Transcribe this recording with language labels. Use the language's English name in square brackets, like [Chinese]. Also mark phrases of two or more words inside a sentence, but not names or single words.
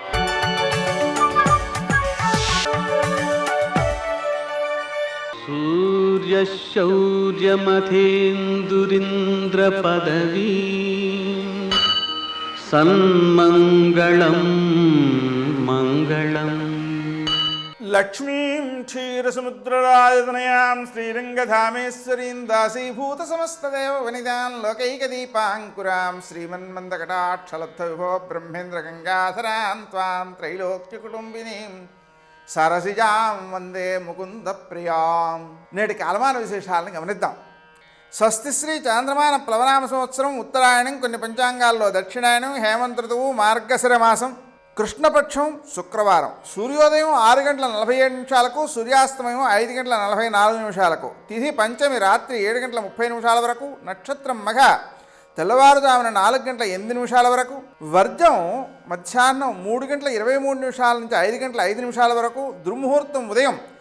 [Sanskrit] सूर्यशौर्यमथेन्दुरिन्द्रपदवी सन्मङ्गलं मङ्गलम्। लक्ष्मीं क्षीरसमुद्रराजतनयां श्रीरङ्गधामेश्वरीं दासीभूतसमस्तदेववनितां लोकैकदीपाङ्कुरां श्रीमन्मन्दकटाक्षलब्धविभो ब्रह्मेन्द्रगङ्गाधरां त्वां त्रैलोक्यकुटुम्बिनीं సరసిజాం వందే ముకుంద ప్రియాం. [Telugu] నేటి కాలమాన విశేషాలను గమనిద్దాం. స్వస్తిశ్రీ చాంద్రమాన ప్లవనామ సంవత్సరం, ఉత్తరాయణం, కొన్ని పంచాంగాల్లో దక్షిణాయనం, హేమంత ఋతువు, మార్గశిర మాసం, కృష్ణపక్షం, శుక్రవారం. సూర్యోదయం 6:47 సూర్యాస్తమయం 5:44 తిథి పంచమి రాత్రి 7:30 వరకు, నక్షత్రం మఘ తెల్లవారుజామున 4:08 వరకు, వర్జం మధ్యాహ్నం 3:23 నుంచి 5:05 వరకు, దుర్ముహూర్తం ఉదయం